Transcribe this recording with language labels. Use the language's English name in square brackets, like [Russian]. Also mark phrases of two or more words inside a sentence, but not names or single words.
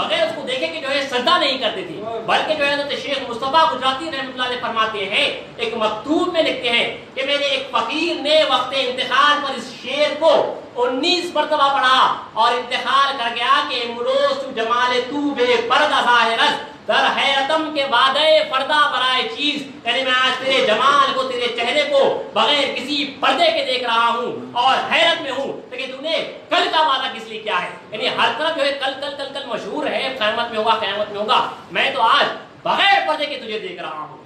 [Urdu] اس کو دیکھے کہ جو ہے سجدہ نہیں کرتے تھے، بلکہ جو ہے حضرت شیخ مصطفیٰ گجراتی [Arabic] رحمۃ اللہ علیہ [Urdu] فرماتے ہیں، ایک مکتوب میں لکھتے ہیں کہ میرے ایک فقیر نے وقت انتقال پر اس شعر کو 19 مرتبہ پڑھا اور انتقال کر گیا کہ [Persian] امروز تو جمال تو بے پردہ ظاہرست در حیرتم کے بعد پردہ برائے چیز، [Urdu] یعنی میں آج تیرے جمال کو، تیرے چہرے کو بغیر کسی پردے کے دیکھ رہا ہوں اور حیرت میں ہوں، لیکن تو نے کل کا وعدہ کس لیے کیا ہے؟ یعنی ہر طرف جو ہے کل مشہور ہے، قیامت میں ہوگا، میں تو آج بغیر پردے کے تجھے دیکھ رہا ہوں.